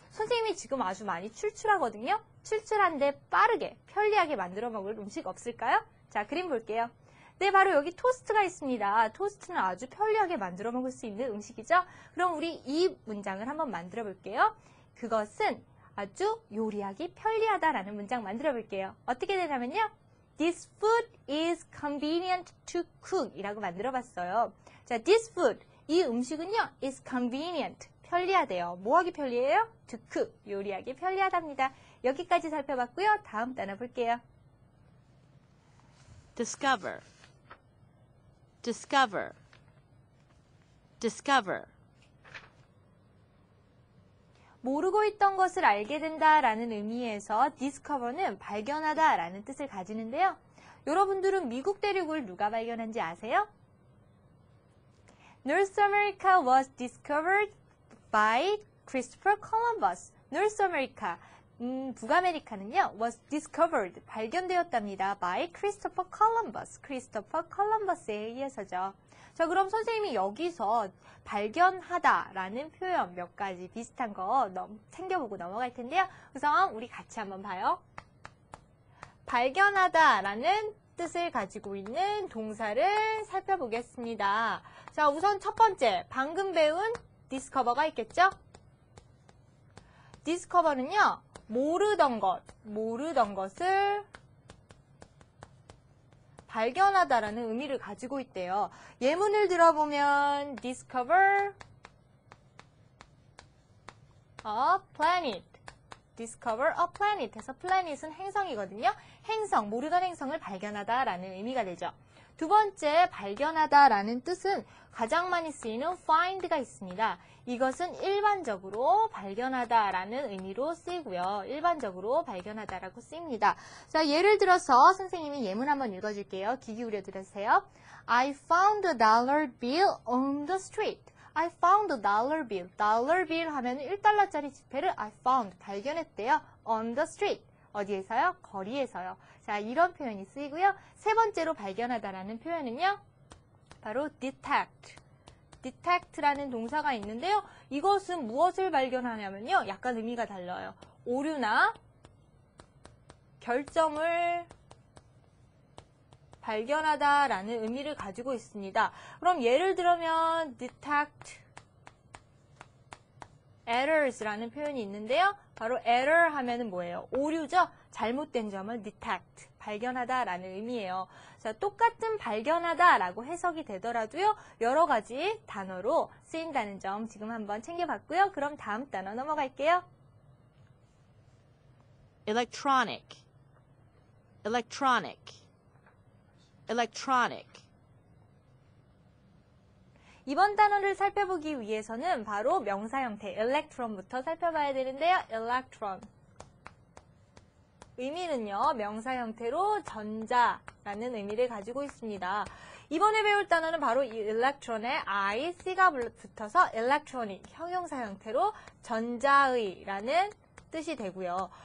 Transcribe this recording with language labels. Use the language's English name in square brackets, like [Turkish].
[Korean] 선생님이 지금 아주 많이 출출하거든요. 출출한데 빠르게, 편리하게 만들어 먹을 음식 없을까요? 자, 그림 볼게요. 네, 바로 여기 토스트가 있습니다. 토스트는 아주 편리하게 만들어 먹을 수 있는 음식이죠. 그럼 우리 이 문장을 한번 만들어 볼게요. 그것은 아주 요리하기 편리하다라는 문장 만들어 볼게요. 어떻게 되냐면요. [English] This food is convenient to cook 이라고 [Korean] 만들어 봤어요. 자, this food, 이 음식은요, [English] is convenient, [Korean] 편리하대요. 뭐 하기 편리해요? [English] To cook, [Korean] 요리하기 편리하답니다. 여기까지 살펴봤고요. 다음 단어 볼게요. [English] discover, discover, discover. [Korean] 모르고 있던 것을 알게 된다라는 의미에서 discover는 발견하다라는 뜻을 가지는데요. 여러분들은 미국 대륙을 누가 발견한지 아세요? [English] North America was discovered by Christopher Columbus. [Korean] North America, 북아메리카는요, [English] was discovered, [Korean] 발견되었답니다. [English] by Christopher Columbus. [Korean] Christopher Columbus에 의해서죠. 자, 그럼 선생님이 여기서 발견하다라는 표현 몇 가지 비슷한 거 챙겨보고 넘어갈 텐데요. 우선 우리 같이 한번 봐요. 발견하다라는 뜻을 가지고 있는 동사를 살펴보겠습니다. 자, 우선 첫 번째, 방금 배운 discover가 있겠죠? discover는요, 모르던 것을 발견하다라는 의미를 가지고 있대요. 예문을 들어보면 [English] discover a planet, discover a planet 해서 planet은 [Korean] 행성이거든요. 행성, 모르던 행성을 발견하다라는 의미가 되죠. 두 번째, 발견하다라는 뜻은 가장 많이 쓰이는 find가 있습니다. 이것은 일반적으로 발견하다라는 의미로 쓰이고요. 일반적으로 발견하다라고 쓰입니다. 자, 예를 들어서 선생님이 예문 한번 읽어줄게요. 귀 기울여 들으세요. [English] I found a dollar bill on the street. I found a dollar bill. [Korean] dollar bill 하면 1달러짜리 지폐를 [English] I found, [Korean] 발견했대요. [English] on the street. [Korean] 어디에서요? 거리에서요. 자, 이런 표현이 쓰이고요. 세 번째로 발견하다라는 표현은요. 바로 detect. detect라는 동사가 있는데요. 이것은 무엇을 발견하냐면요. 약간 의미가 달라요. 오류나 결점을 발견하다라는 의미를 가지고 있습니다. 그럼 예를 들면 detect errors라는 표현이 있는데요. 바로 error 하면은 뭐예요? 오류죠? 잘못된 점을 detect, 발견하다라는 의미예요. 자, 똑같은 발견하다라고 해석이 되더라도요. 여러 가지 단어로 쓰인다는 점 지금 한번 챙겨봤고요. 그럼 다음 단어 넘어갈게요. [English] electronic, electronic, electronic. [Korean] 이번 단어를 살펴보기 위해서는 바로 명사 형태 electron부터 살펴봐야 되는데요. [English] electron. [Korean] 의미는요, 명사 형태로 전자라는 의미를 가지고 있습니다. 이번에 배울 단어는 바로 이 electron에 I, C가 붙어서 electronic, 형용사 형태로 전자의라는 뜻이 되고요.